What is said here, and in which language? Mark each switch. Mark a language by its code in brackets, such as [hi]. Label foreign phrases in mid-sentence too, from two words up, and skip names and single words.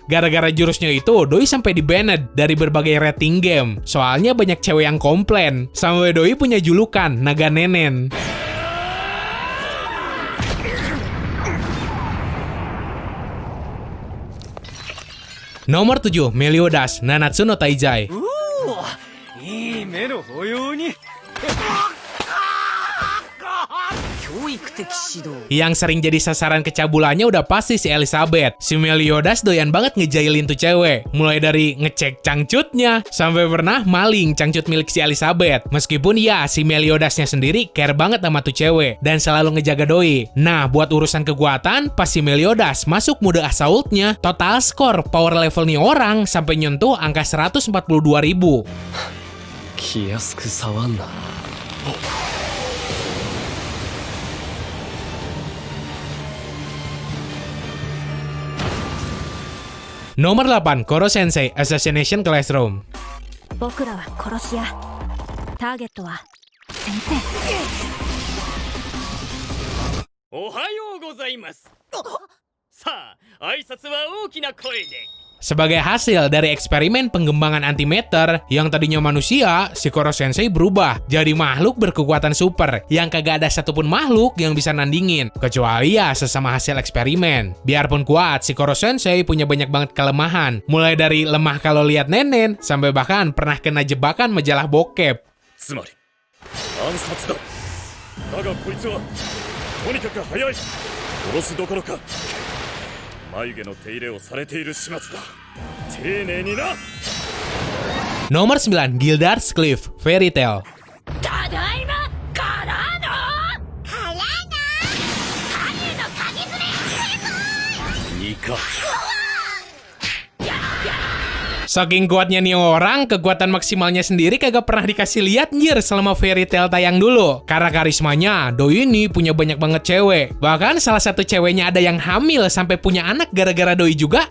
[id] Gara-gara jurusnya itu, Doi sampai di-banned dari berbagai rating game. Soalnya banyak cewek yang komplain. Sampai Doi punya julukan, Naga Nenen. Nomor 7, Meliodas, Nanatsu no Taizai. [ja] いい目の保養に教育的指導 [id] Yang sering jadi sasaran kecabulannya udah pasti si Elizabeth. Si Meliodas doyan banget ngejailin tuh cewek. Mulai dari ngecek cangcutnya, sampai pernah maling cangcut milik si Elizabeth. Meskipun ya, si Meliodasnya sendiri care banget sama tuh cewek, dan selalu ngejaga Doi. Nah, buat urusan kekuatan, pas si Meliodas masuk mode assault-nya, total skor power level nih orang sampai nyentuh angka 142.000. [ja] 気安く触んな [id] Nomor 8, Koro Sensei, Assassination Classroom. [ja] 僕らは殺し屋。ターゲットは先生。おはようございます。さあ、挨拶は大きな声で。 [id] Sebagai hasil dari eksperimen pengembangan antimatter yang tadinya manusia, si Koro Sensei berubah jadi makhluk berkekuatan super yang kagak ada satupun makhluk yang bisa nandingin, kecuali ya sesama hasil eksperimen. Biarpun kuat, si Koro Sensei punya banyak banget kelemahan, mulai dari lemah kalau lihat nenen, sampai bahkan pernah kena jebakan majalah bokep. [ja] つまり暗殺だ。だがこいつはとにかく速い。殺すどころか眉毛の手入れをされている始末だ。丁寧にな。 [id] Nomor 9, Gildart's Cliff, Fairy Tail. [ja] ただいまからの影の鍵爪ニカ [id] Saking kuatnya nih orang, kekuatan maksimalnya sendiri kagak pernah dikasih lihat nyir selama Fairy Tail tayang dulu. Karena karismanya, Doi ini punya banyak banget cewek. Bahkan salah satu ceweknya ada yang hamil sampai punya anak gara-gara Doi juga.